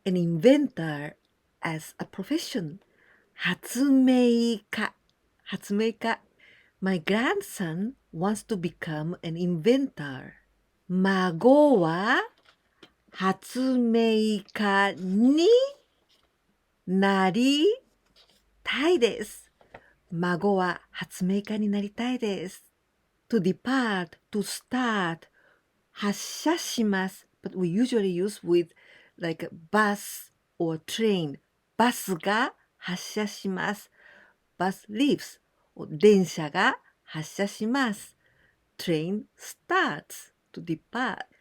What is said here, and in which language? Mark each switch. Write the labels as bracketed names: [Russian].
[English] An inventor as a profession. [Japanese] 発明家。発明家。 [English] My grandson wants to become an inventor. [Japanese] 孫は発明家になりたいです。孫は発明家になりたいです。 [English] To depart, to start. [Japanese] 発車します。 [English] But we usually use with like bus or train. [Japanese] バスが発車します。 [English] Bus leaves. [Japanese] 電車が発車します。 [English] Train starts to depart.